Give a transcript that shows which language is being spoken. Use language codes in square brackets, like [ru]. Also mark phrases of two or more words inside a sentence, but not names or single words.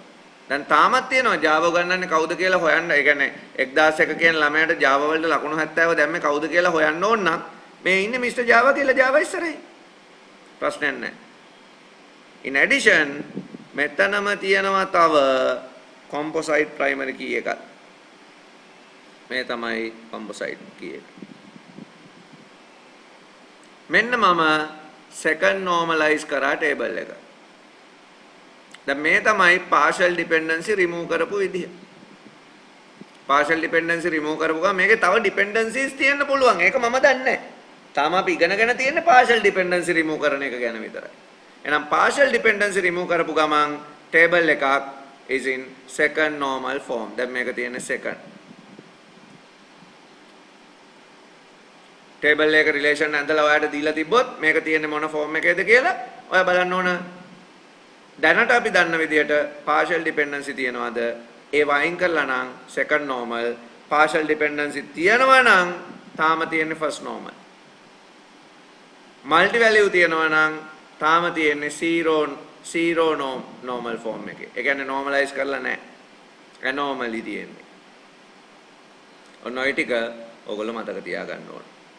[si] දැන් තාමත් තියෙනවා Java ගන්නන්නේ කවුද කියලා හොයන්න. ඒ කියන්නේ 1001 කියන ළමයාට Java වලට ලකුණු 70 දැම්මේ කවුද කියලා හොයන්න ඕන නම් මේ ඉන්නේ Mr. Java කියලා Java ඉස්සරහින්. ප්‍රශ්නයක් නැහැ. [en] In addition [si] මෙතනම තියෙනවා තව [en] composite primary key [si] එකක්. මේ තමයි [en] composite key [si] එක. මෙන්න මම [en] second normalize [si] කරා table එක. දැන් මේ තමයි [en] partial dependency remove [si] කරපු විදිහ. [en] partial dependency remove [si] කරපු ගමන් මේකේ තව dependencies තියෙන්න පුළුවන්. ඒක මම දන්නේ නැහැ. තාම අපි ඉගෙනගෙන තියෙන්නේ [en] partial dependency remove [si] කරන එක ගැන විතරයි. එහෙනම් [en] partial dependency remove [si] කරපු ගමන් table එකක් [en] is in second normal form. [si] දැන් මේක තියෙන්නේ second. table එක relation ඇඳලා ඔයාලට දීලා තිබ්බොත් මේක තියෙන්නේ මොන form එකේද කියලා ඔයා බලන්න ඕන. දැනට අපි දන්න විදිහට [en] partial dependency [si] තියනවාද? ඒ වයින් කරලා නම් [en] second normal, partial dependency [si] තියනවා නම් තාම තියෙන්නේ [en] first normal. multi value [si] තියනවා නම් තාම තියෙන්නේ [en] zero normal form [si] එකේ. ඒ කියන්නේ normalize කරලා නැහැ. anomaly තියෙන්නේ. ඔන්න ඔය ටික ඔයගොල්ලෝ මතක තියාගන්න ඕන.